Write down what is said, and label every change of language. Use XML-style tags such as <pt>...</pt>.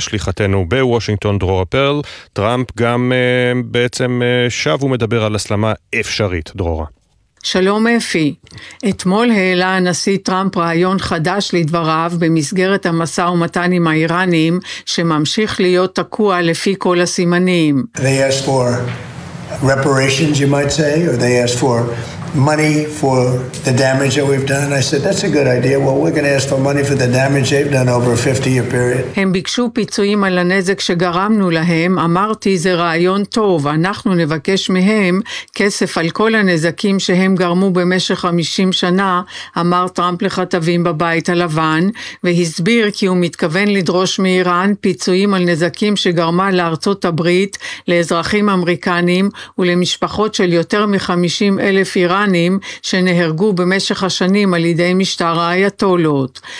<he>שליחתנו בוושינגטון דרור פרל, טראמפ גם בעצם שב ומדבר על הסלמה אפשרית. דרורה. שלום אפי. אתמול העלה הנשיא טראמפ רעיון חדש לדבריו במסגרת המסע ומתן עם האיראנים שממשיך להיות תקוע לפי כל הסימנים.</he> <en>They asked for reparations, you might say, or they asked for money for the damage that we've done. I said, that's a good idea. Well, we're going to ask for money for the damage they've done over a 50-year period.</en> <he>הם ביקשו פיצויים על הנזק שגרמנו להם. אמרתי, זה רעיון טוב. אנחנו נבקש מהם כסף על כל הנזקים שהם גרמו במשך 50 שנה, אמר טראמפ לכתבים בבית הלבן, והסביר כי הוא מתכוון לדרוש מאיראן פיצויים על נזקים שגרמה לארצות הברית, לאזרחים אמריקנים ולמשפחות של יותר מ-50,000 איראנים שנהרגו במשך השנים על ידי משטר האייתולות.</he>